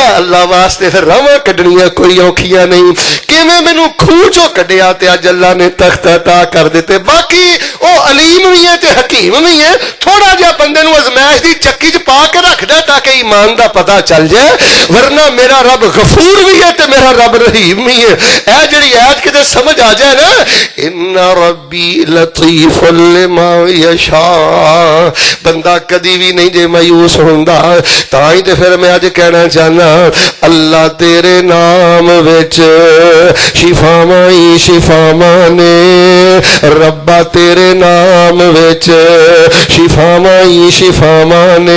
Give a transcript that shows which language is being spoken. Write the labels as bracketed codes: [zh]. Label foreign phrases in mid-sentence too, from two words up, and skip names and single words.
[pa] اللہ واسطے فیر راہواں کڈھنیاں کوئی اوکھیاں نہیں۔ کِویں مینوں کھوہ چوں کڈھیا تے اج اللہ نے تخت عطا کر دِتے. باقی او علیم وی اے تے حکیم وی اے۔ تھوڑا جیہا بندے نوں آزمائش دی چکی چ پا کے رکھدا تاکہ ایمان دا پتہ چل جائے، ورنہ میرا رب غفور وی اے تے میرا رب رحیم وی اے. اے جیہڑی آیت کِتے سمجھ آ جائے نا, [ar] إن ربي لطيف لما يشاء, [pa] بندہ کدی وی نئیں جے مایوس ہوندا. تائیں تے فیر میں اج کہنا چاہنا، اللہ تیرے نام وچ شفاواں ای شفاواں نے، ربا تیرے نام وچ شفاواں ای شفاواں نے.